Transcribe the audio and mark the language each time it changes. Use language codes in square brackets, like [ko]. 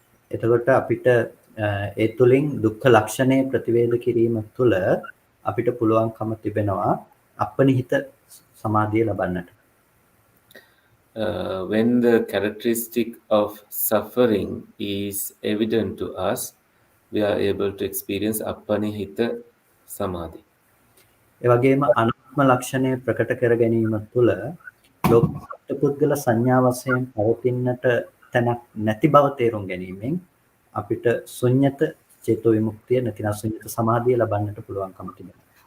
[si] එතකොට අපිට ඒ තුලින් දුක්ඛ ලක්ෂණය ප්‍රතිවේධ කිරීම තුළ අපිට පුළුවන්කම තිබෙනවා අපනිහිත සමාධිය ලබන්නට. [en] When the characteristic of suffering is evident to us, we are able to experience appanihita samadhi. [si] ඒ වගේම අනාත්ම ලක්ෂණය ප්‍රකට කර ගැනීම තුළ ලෝක පුද්ගල සංඥා වශයෙන් පවතින්නට තැනක් නැති බව තේරුම් ගැනීමෙන් අපිට ශුන්්‍යත චේතෝ විමුක්තිය නැතිනම් ශුන්්‍යත සමාධිය ලබන්නට පුළුවන්කම තිබෙනවා.